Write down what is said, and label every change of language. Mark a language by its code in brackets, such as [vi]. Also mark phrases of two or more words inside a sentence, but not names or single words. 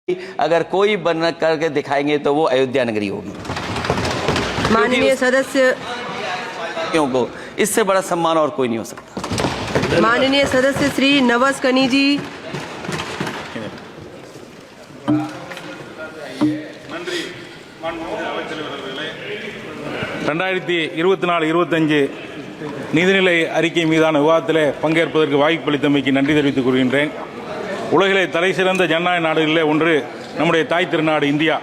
[hi] अगर कोई बन करके दिखाएंगे तो वो अयोध्या नगरी होगी। माननीय सदस्य को इससे बड़ा सम्मान और कोई नहीं हो सकता। माननीय सदस्य श्री नवस कनी जी। [ta] நன்றி 2024-25 நிதிநிலை அறிக்கை மீதான விவாதத்தில் பங்கேற்பதற்கு வாய்ப்பளித்தமைக்கு நன்றி தெரிவித்துக் கொள்கின்றேன். உலகிலே தலை சிறந்த ஜனநாயக நாடுகளிலே ஒன்று நம்முடைய தாய் திருநாடு இந்தியா.